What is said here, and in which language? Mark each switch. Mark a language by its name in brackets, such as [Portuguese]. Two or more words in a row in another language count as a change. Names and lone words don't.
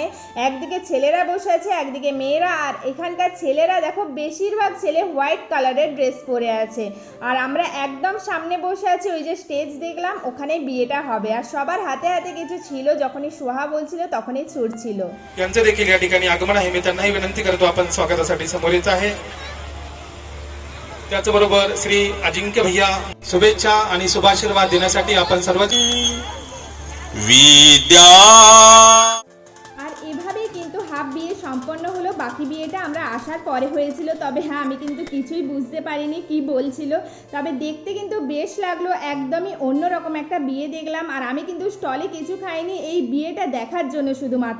[Bangla] একদিকে ছেলেরা বসে আছে, একদিকে মেয়েরা। আর এখানকার ছেলেরা দেখো, বেশিরভাগ ছেলে [English] white colour [Bangla] ড্রেস পরে আছে। আর আমরা একদম সামনে বসে আছি, ওই যে স্টেজ দেখলাম ওখানে বিয়েটা হবে। আর সবার হাতে হাতে কিছু ছিল, যখনই সোহা বলছিল तखनही ছুটছিল। [Marathi] यांचं देखील या ठिकाणी आगमन आहे। मी त्यांनाही विनंती करतो आपण स्वागतासाठी समोर येत आहे। त्याचबरोबर श्री अजिंक्य भैया शुभेच्छा आणि शुभाशीर्वाद देण्यासाठी आपण सर्व विद्या। [Bangla] আর এভাবেই কিন্তু হাফ বিয়ে সম্পন্ন হলো। বাকি বিয়েটা আমরা আসার পরে হয়েছিল। তবে হ্যাঁ, আমি কিন্তু কিছুই বুঝতে পারিনি কি বলছিল। তবে দেখতে কিন্তু বেশ লাগলো, একদমই অন্যরকম একটা বিয়ে দেখলাম। আর আমি কিন্তু স্টলে কিছু খাইনি, এই বিয়েটা দেখার জন্য শুধুমাত্র।